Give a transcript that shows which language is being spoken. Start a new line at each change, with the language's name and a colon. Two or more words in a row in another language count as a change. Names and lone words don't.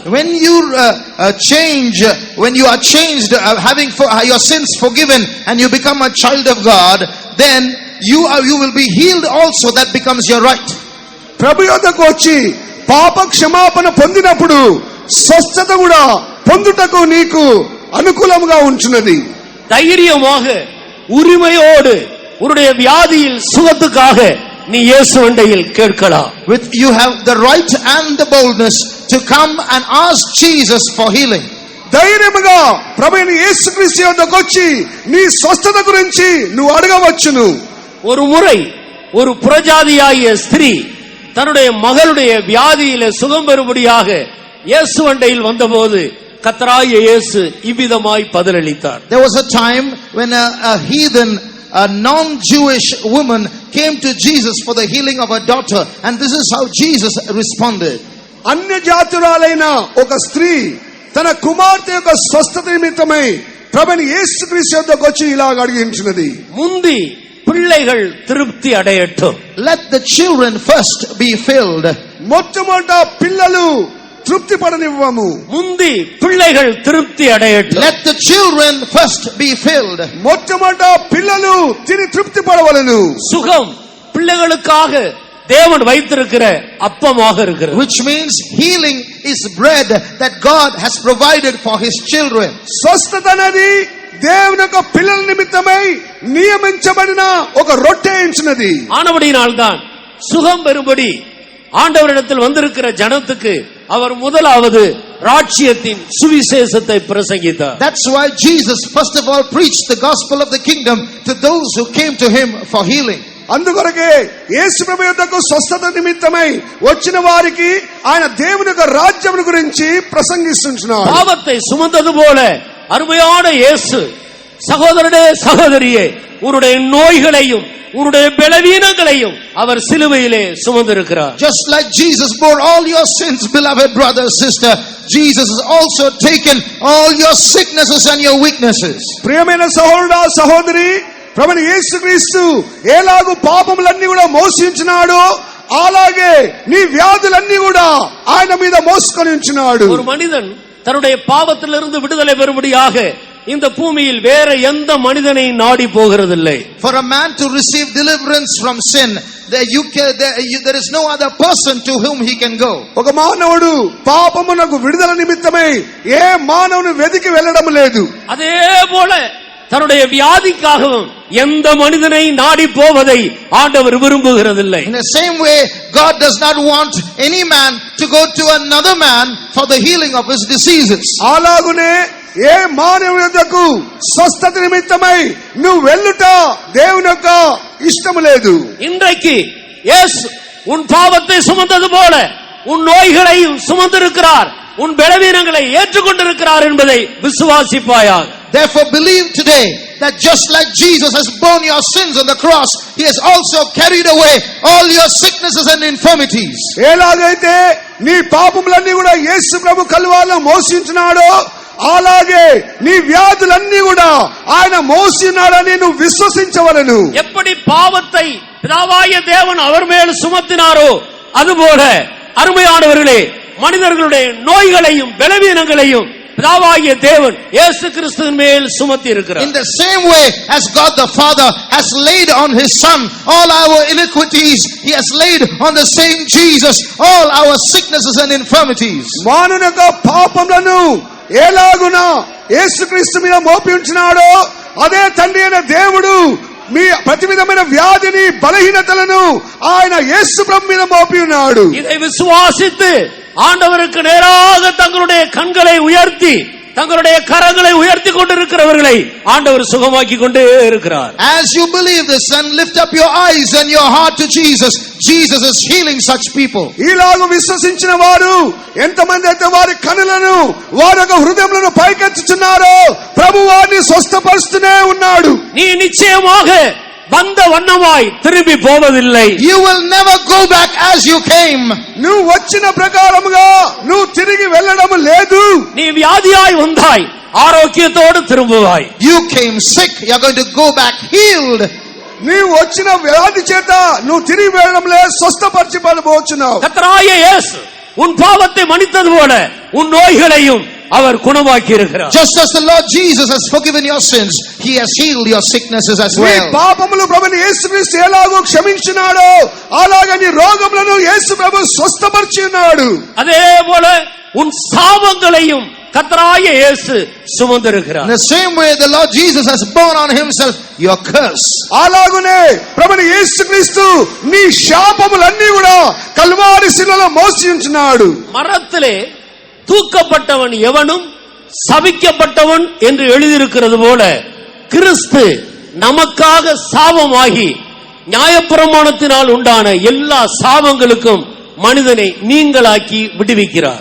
English: When you change, when you are changed, having your sins forgiven and you become a child of God, then you will be healed also. That becomes your right.
Telugu: ప్రభు యొద్దకు వచ్చి పాప క్షమాపణ పొందినప్పుడు స్వస్థత కూడా పొందుటకు నీకు అనుకూలంగా ఉంచున్నది.
Tamil: தைரியமாக உரிமையோடு உன்னுடைய வியாதியில் சுகத்துக்காக நீ இயேசு அண்டையில் கேட்கலாம்.
English: With you have the right and the boldness to come and ask Jesus for healing.
Telugu: ధైర్యముగా ప్రభువైన యేసుక్రీస్తు యొద్దకు వచ్చి నీ స్వస్థత గురించి నువ్వు అడగవచ్చును.
Tamil: ஒரு முறை ஒரு புறஜாதியாகிய ஸ்திரீ தன்னுடைய மகளுடைய வியாதியிலே சுகம் பெறும்படியாக இயேசு அண்டையில் வந்தபோது கர்த்தராகிய இயேசு இவ்விதமாய் பதிலளித்தார்.
English: There was a time when a heathen, a non-Jewish woman came to Jesus for the healing of her daughter, and this is how Jesus responded.
Telugu: అన్య జాతురాలైన ఒక స్త్రీ తన కుమార్తె యొక్క స్వస్థత నిమిత్తమై ప్రభువైన యేసుక్రీస్తు యొద్దకు వచ్చి ఇలాగ అడిగించినది.
Tamil: முந்தி பிள்ளைகள் திருப்தி அடையட்டும்.
English: Let the children first be filled.
Telugu: మొట్టమొదట పిల్లలు తృప్తి పడనివ్వము.
Tamil: முந்தி பிள்ளைகள் திருப்தி அடையட்டும்.
English: Let the children first be filled.
Telugu: మొట్టమొదట పిల్లలు తిని తృప్తి పడవలెను.
Tamil: சுகம் பிள்ளைகளுக்காக தேவன் வைத்திருக்கிற அப்பமாக இருக்கிறது.
English: Which means healing is bread that God has provided for his children.
Telugu: స్వస్థత అనేది దేవుని యొక్క పిల్లల నిమిత్తమై నియమించబడిన ఒక రొట్టె ఇచ్చినది.
Tamil: ஆனபடியினால்தான் சுகம் பெறும்படி ஆண்டவரிடத்தில் வந்திருக்கிற ஜனத்துக்கு அவர் முதலாவது ராஜ்யத்தின் சுவிசேஷத்தை பிரசங்கித்தார்.
English: That's why Jesus first of all preached the gospel of the kingdom to those who came to him for healing.
Telugu: అందుకొరకే యేసు ప్రభు యొద్దకు స్వస్థత నిమిత్తమై వచ్చిన వారికి ఆయన దేవుని యొక్క రాజ్యం గురించి ప్రసంగిస్తున్నాడు.
Tamil: பாவத்தை சுமந்தது போல அருமையான இயேசு சகோதரனே சகோதரியே உன்னுடைய நோய்களையும் உன்னுடைய பலவீனங்களையும் அவர் சிலுவையிலே சுமந்திருக்கிறார்.
English: Just like Jesus bore all your sins, beloved brother, sister, Jesus has also taken all your sicknesses and your weaknesses.
Telugu: ప్రియమైన సహోదరుడా సహోదరి, ప్రభువైన యేసుక్రీస్తు ఎలాగూ పాపములన్నీ కూడా మోసించినాడో అలాగే నీ వ్యాధులన్నీ కూడా ఆయన మీద మోసుకొని ఉంచినాడు.
Tamil: ஒரு மனிதன் தன்னுடைய பாவத்திலிருந்து விடுதலை பெறும்படியாக இந்த பூமியில் வேற எந்த மனிதனை நாடி போகிறதில்லை.
English: For a man to receive deliverance from sin, there is no other person to whom he can go.
Telugu: ఒక మానవుడు పాపమునకు విడుదల నిమిత్తమై ఏ మానవుని వెతికి వెళ్ళడం లేదు.
Tamil: அதே போல தன்னுடைய வியாதிக்காகவும் எந்த மனிதனை நாடி போவதை ஆண்டவர் விரும்புகிறதில்லை.
English: In the same way, God does not want any man to go to another man for the healing of his diseases.
Telugu: అలాగునే ఏ మానవుని యొద్దకు స్వస్థత నిమిత్తమై నువ్వు వెళ్ళుట దేవుని యొక్క ఇష్టము లేదు.
Tamil: இன்றைக்கு இயேசு உன் பாவத்தை சுமந்தது போல உன் நோய்களையும் சுமந்திருக்கிறார், உன் பலவீனங்களை ஏற்றுக்கொண்டிருக்கிறார் என்பதை விசுவாசிப்பாயாக.
English: Therefore believe today that just like Jesus has borne your sins on the cross, he has also carried away all your sicknesses and infirmities.
Telugu: ఎలాగైతే నీ పాపములన్నీ కూడా యేసు ప్రభు కల్వారిలో మోసించినాడో అలాగే నీ వ్యాధులన్నీ కూడా ఆయన మోసినాడని నువ్వు విశ్వసించవలెను.
Tamil: எப்படி பாவத்தை பிதாவாகிய தேவன் அவர் மேல் சுமத்தினாரோ அதுபோல அருமையானவர்களே மனிதர்களுடைய நோய்களையும் பலவீனங்களையும் பிதாவாகிய தேவன் இயேசு கிறிஸ்துவின் மேல் சுமத்தி இருக்கிறார்.
English: In the same way as God the Father has laid on his Son all our iniquities, he has laid on the same Jesus all our sicknesses and infirmities.
Telugu: మానవుని యొక్క పాపములను ఎలాగున యేసుక్రీస్తు మీద మోపి ఉంచినాడో అదే తండ్రి అయిన దేవుడు మీ ప్రతి విధమైన వ్యాధిని బలహీనతలను ఆయన యేసు ప్రభు మీద మోపి ఉన్నాడు.
Tamil: இதை விசுவாசித்து ஆண்டவருக்கு நேராக தங்களுடைய கண்களை உயர்த்தி தங்களுடைய கரங்களை உயர்த்தி கொண்டிருக்கிறவர்களை ஆண்டவர் சுகமாக்கி கொண்டே இருக்கிறார்.
English: As you believe this and lift up your eyes and your heart to Jesus, Jesus is healing such people.
Telugu: ఈలాగు విశ్వసించిన వారు ఎంతమంది అయితే వారి కనులను వారి యొక్క హృదయములను పైకెత్తుచున్నారో ప్రభు వారిని స్వస్థపరుస్తూనే ఉన్నాడు.
Tamil: நீ నిశ్చయமாக வந்த வண்ணமாய் திரும்பி போவதில்லை.
English: You will never go back as you came.
Telugu: నువ్వు వచ్చిన ప్రకారముగా నువ్వు తిరిగి వెళ్ళడం లేదు.
Tamil: நீ வியாதியாய் வந்தாய், ஆரோக்கியத்தோடு திரும்புவாய்.
English: You came sick, you are going to go back healed.
Telugu: నీవు వచ్చిన వ్యాధి చేత నువ్వు తిరిగి వెళ్ళడంలే స్వస్థపరచబడబోచున్నావు.
Tamil: கர்த்தராகிய இயேசு உன் பாவத்தை மன்னித்தது போல உன் நோய்களையும் அவர் குணமாக்கி இருக்கிறார்.
English: Just as the Lord Jesus has forgiven your sins, He has healed your sicknesses as నీ well.
Telugu: పాపములు ప్రభుని యేసుక్రీస్తు ఎలాగో క్షమించినాడో అలాగే నీ రోగములను యేసు ప్రభు స్వస్థపరిచినాడు.
Tamil: அதே போல உன் சாபங்களையும் கர்த்தராகிய இயேசு சுமந்திருக்கிறார்.
English: In the same way the Lord Jesus has borne on Himself your curse.
Telugu: అలాగునే ప్రభుని యేసుక్రీస్తు నీ శాపములన్నీ కూడా కల్వారి శిలలో మోసి ఉంచున్నాడు.
Tamil: மரத்திலே தூக்கப்பட்டவன் எவனும் சபிக்கப்பட்டவன் என்று எழுதியிருக்கிறது போல கிறிஸ்து நமக்காக சாபமாகி நியாயப்பிரமாணத்தினால் உண்டான எல்லா சாபங்களுக்கும் மனிதனை நீங்களாக்கி விடுவிக்கிறார்.